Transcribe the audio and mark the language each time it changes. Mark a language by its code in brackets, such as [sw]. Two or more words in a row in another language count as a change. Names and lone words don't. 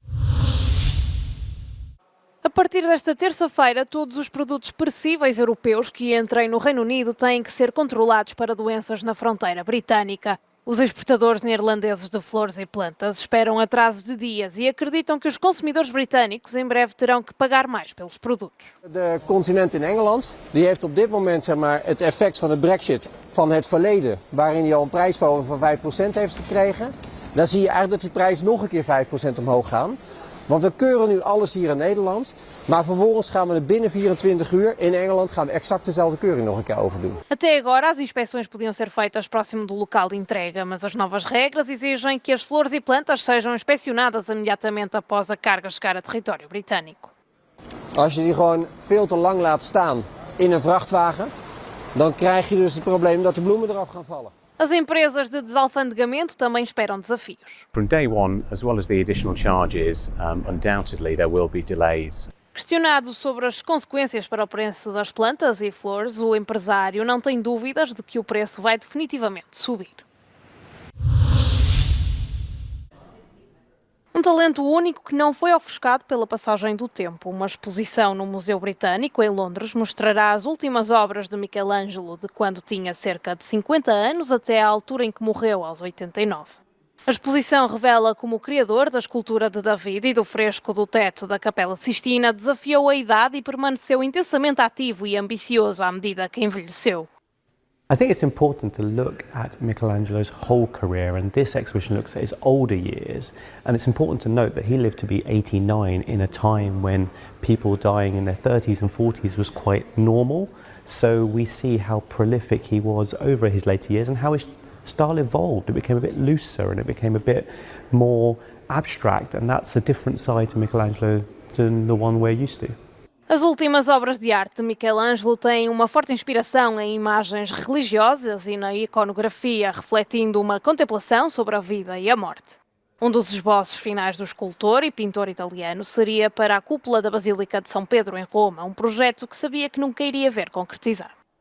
[pt] A partir desta terça-feira, todos os produtos perecíveis europeus que entrem no Reino Unido têm que ser controlados para doenças na fronteira britânica. Os exportadores neerlandeses de flores e plantas esperam atrasos de dias e acreditam que os consumidores britânicos em breve terão que pagar mais pelos produtos. [nl] De continent in Engeland die heeft op dit moment het effect van de Brexit van het verleden, waarin hij al een prijsverhoging van 5% heeft gekregen. Dan zie je eigenlijk dat die prijs nog een keer 5% omhoog gaan. Want we keuren nu alles hier in Nederland, maar vervolgens gaan we er binnen 24 uur in Engeland gaan we exact dezelfde keuring nog een keer overdoen. [pt] Até agora as inspeções podiam ser feitas próximo do local de entrega, mas as novas regras exigem que as flores e plantas sejam inspecionadas imediatamente após a carga chegar a território britânico. [nl] Als je die gewoon veel te lang laat staan in een vrachtwagen, dan krijg je dus het probleem dat de bloemen eraf gaan vallen. [pt] As empresas de desalfandegamento também esperam desafios. [en] From day one, as well as the additional charges, undoubtedly there will be delays. [pt] Questionado sobre as consequências para o preço das plantas e flores, o empresário não tem dúvidas de que o preço vai definitivamente subir. Um talento único que não foi ofuscado pela passagem do tempo. Uma exposição no Museu Britânico, em Londres, mostrará as últimas obras de Michelangelo, de quando tinha cerca de 50 anos até à altura em que morreu, aos 89. A exposição revela como o criador da escultura de David e do fresco do teto da Capela Sistina desafiou a idade e permaneceu intensamente ativo e ambicioso à medida que envelheceu. [en] I think it's important to look at Michelangelo's whole career, and this exhibition looks at his older years, and it's important to note that he lived to be 89 in a time when people dying in their 30s and 40s was quite normal. So we see how prolific he was over his later years and how his style evolved. It became a bit looser and it became a bit more abstract, and that's a different side to Michelangelo than the one we're used to. [pt] As últimas obras de arte de Michelangelo têm uma forte inspiração em imagens religiosas e na iconografia, refletindo uma contemplação sobre a vida e a morte. Um dos esboços finais do escultor e pintor italiano seria para a cúpula da Basílica de São Pedro, em Roma, um projeto que sabia que nunca iria ver concretizado.